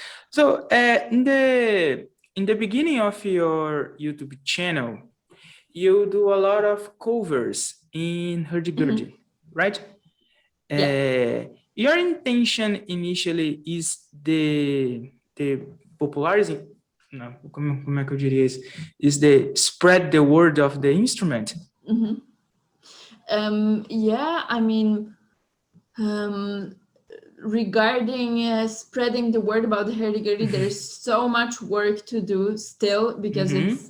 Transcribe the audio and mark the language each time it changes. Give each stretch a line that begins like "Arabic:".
English: So, in the beginning of your YouTube channel, you do a lot of covers in Mhm. hurdy-gurdy, right? Yeah. Your intention initially is the popularizing,
Portuguese: não, como é que eu diria isso?
English: Is the spread the word of the instrument? Mhm. Yeah, I mean, um, regarding spreading the word about the hurdy-gurdy, there's so much work to do still, because it's